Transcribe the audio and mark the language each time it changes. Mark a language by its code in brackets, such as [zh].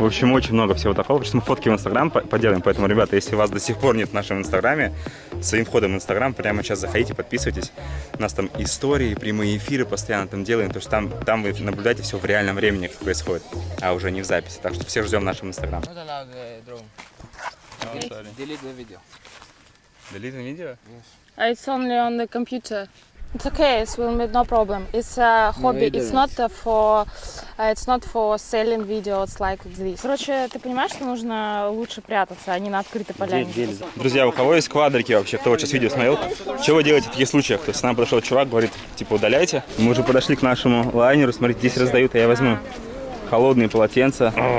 [ru] В общем, очень много всего такого. Сейчас мы фотки в Инстаграм поделаем, поэтому, ребята, если вас до сих пор нет в нашем Инстаграме, своим входом в Инстаграм прямо сейчас заходите, подписывайтесь. У нас там истории, прямые эфиры постоянно там делаем, потому что там вы наблюдаете все в реальном времени, как происходит, а уже не в записи. Так что всех ждем в нашем Инстаграм. [en] Delete the video. Delete the video? It's only on the computer. It's okay. It will be no problem. It's a hobby. It's not for selling videos like this. [ru] Короче, ты понимаешь, что нужно лучше прятаться, а не на открытой поляне. Друзья, у кого есть квадрики вообще? Кто вот сейчас видео смотрел? Что вы делаете в таких случаях? То есть к нам подошел чувак, говорит, типа, удаляйте. Мы уже подошли к нашему лайнеру. Смотрите, здесь раздают, а я возьму холодные полотенца.